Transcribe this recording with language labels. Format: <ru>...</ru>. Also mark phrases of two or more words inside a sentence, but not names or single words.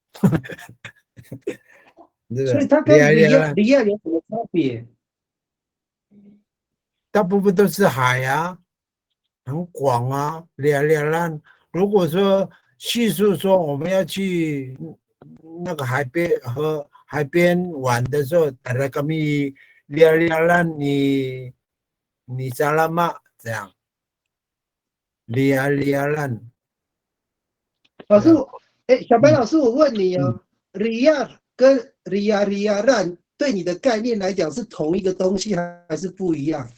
<zh>所以它跟里亚有什么差别？大部分都是海啊，很广啊。如果说叙述说我们要去那个海边玩的时候，大家</zh> <ms>kami liar-liaran</ms> <zh>你知道吗？这样liar-liaran。老师，小白老师，我问你里亚跟里亚烂对你的概念来讲是同一个东西还是不一样？</zh>